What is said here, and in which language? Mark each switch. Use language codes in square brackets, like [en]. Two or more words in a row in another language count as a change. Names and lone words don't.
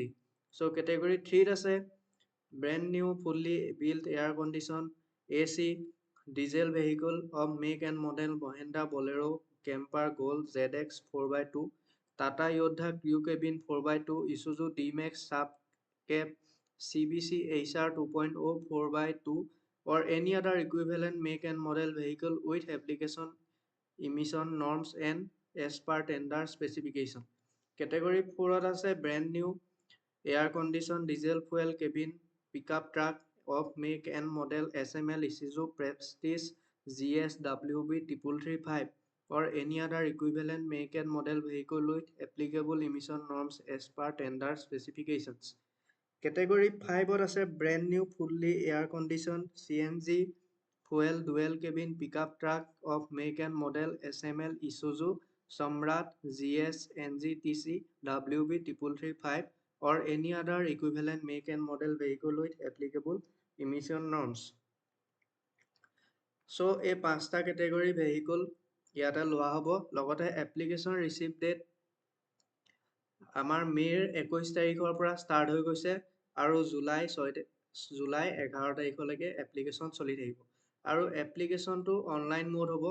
[en] so category 3ত আছে brand new fully built air condition AC diesel vehicle of make and model Mahindra Bolero Camper Gold ZX 4x2, Tata Yodha Crew Cabin 4x2, Isuzu D-Max Sub Cab CBC HR 2.0 4x2 or any other equivalent make and model vehicle with application emission norms and as per tender specification. Category 4ত আছে brand new air condition diesel fuel cabin pickup truck of make and model SML Isuzu Prestige GS WB 3335 or any other equivalent make and model vehicle with applicable emission norms as per tender specifications. Category 5ত আছে brand new fully air conditioned CNG fuel dual cabin pickup truck of make and model SML Isuzu Samrat GS NGTC WB 3335 or any other equivalent make and model vehicle with applicable emission norms. [as] So এই 5টা কেটেগৰী ভেহিকুল ইয়াতে লোৱা হ'ব। লগতে [en] application receive date [as] আমাৰ মে'ৰ 21 তাৰিখৰ পৰা ষ্টাৰ্ট হৈ গৈছে আৰু জুলাই 11 তাৰিখলৈকে এপ্লিকেশ্যন চলি থাকিব। আৰু এপ্লিকেশ্যনটো [en] online mode [as] হ'ব।